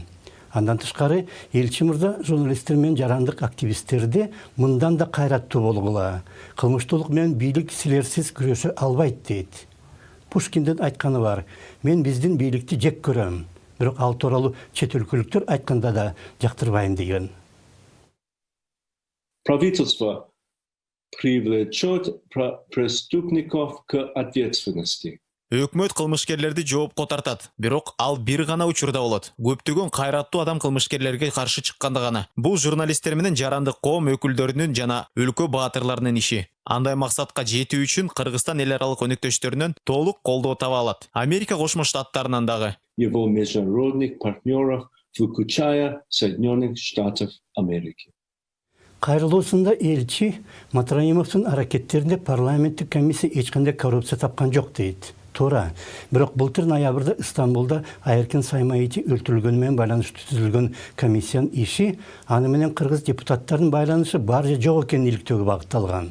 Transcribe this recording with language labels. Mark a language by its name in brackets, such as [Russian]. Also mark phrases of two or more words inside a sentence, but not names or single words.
[Kyrgyz] Андан тышкары элчи мырза журналисттер менен жарандык активисттерди мындан да кайраттуу болгула. Кылмыштуулук менен бийлик силерсиз күрөшө албайт дейт. Пушкиндин айтканы бар: "Мен биздин бийликти жек көрөм, бирок ал тууралуу чет өлкөлүктөр айтканда да жактырбайм" деген. [Russian] Правительство привлечет преступников к ответственности. [Kyrgyz] Өкмөт кылмышкерлерди жоопко тартат, бирок ал бир гана учурда болот. Көптөгөн кайраттуу адам кылмышкерлерге каршы чыкканда гана. Бул журналисттер менен жарандык коом өкүлдөрүнүн жана өлкө баатырларынын иши. Андай максатка жетүү үчүн Кыргызстан эл аралык өнөктөштөрүнөн толук колдоо таба алат. Америка Кошмо Штаттарынан дагы. [Russian] Его международных партнеров, включая Соединенных Штатов Америки. [Kyrgyz] Кайрылуусунда элчи Матраимовдун аракеттеринде парламенттик комиссия эч кандай коррупция тапкан жок дейт. Туура. Бирок былтыр ноябрда Стамбулда Айыркин Саймаити өлтүрүлгөнү менен байланыштуу түзүлгөн комиссиянын иши аны менен кыргыз депутаттарынын байланышы бар же жок экенин иликтөөгө багытталган.